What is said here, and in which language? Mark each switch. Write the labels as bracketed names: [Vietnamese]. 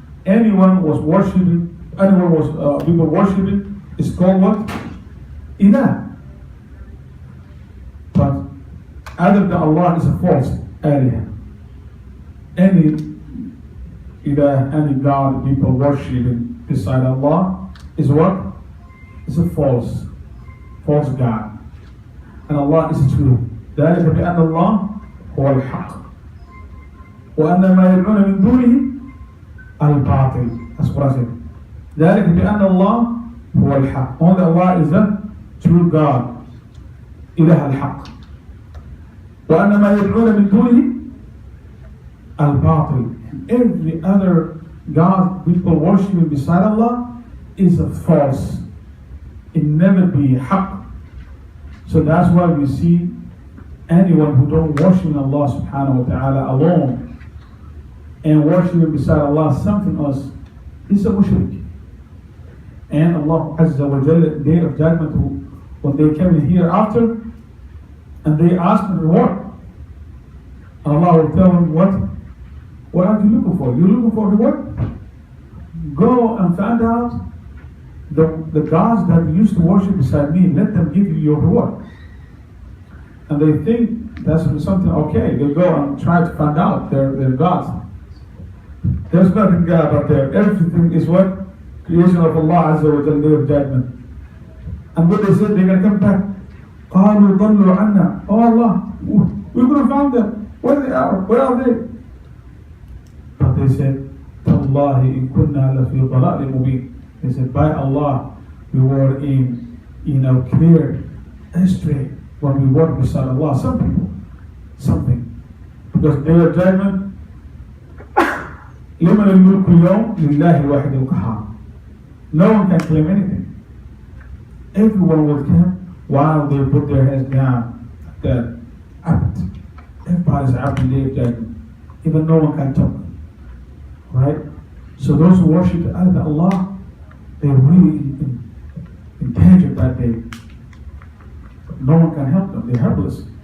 [English] Anyone was worshipping, people worshipping is called what? Ilah. But other than Allah is a false aliyah. Any ilah, any God people worshipping beside Allah is what? Is a false God. And Allah is true. [Arabic] ذلك بأن الله هو الحق وأن ما يدعون من دونه الباطل. [English] That's what I said. [Arabic] ذلك بأن الله هو الحق. [English] Only Allah is the true God. [Arabic] إله الحق. وأن ما يدعون من دونه الباطل. [English] Every other God people worshiping beside Allah is a false. It never be haq. So that's why we see anyone who don't worship Allah subhanahu wa ta'ala alone and worshiping beside Allah something else is a mushrik. And Allah Azza wa Jalla, day of judgment, when they come in hereafter and they ask for reward, Allah will tell them, what are you looking for? You're looking for reward? Go and find out the gods that you used to worship beside me, let them give you your reward. And they think that's something okay. They go and try to find out their gods. There's nothing God out there. Everything is what? Creation of Allah Azza wa Jalla, day of judgment. And what they said, they're going to come back. [Arabic] قَالُوا ضَلُّوا عَنَّا. [English] Oh Allah, we're going to find them. Where they are? Where are they? But they said, [Arabic] تَاللَّهِ إِن كُنَّا لَفِي ضَلَالٍ مُبِينٍ. [English] They said, by Allah, we were in clear astray when we walked beside Allah. Some people, something. Because day of judgment, [Arabic] لِمَنِ الْمُلْكُ الْيَوْمِ لِلَّهِ الْوَاحِدِ الْقَهَّارِ. [English] No one can claim anything. Everyone will come while they put their heads down. The abd. Everybody's abd in day of judgment. Even no one can talk. Right? So those who worship other Allah, they're really in danger that day. No one can help them. They're helpless.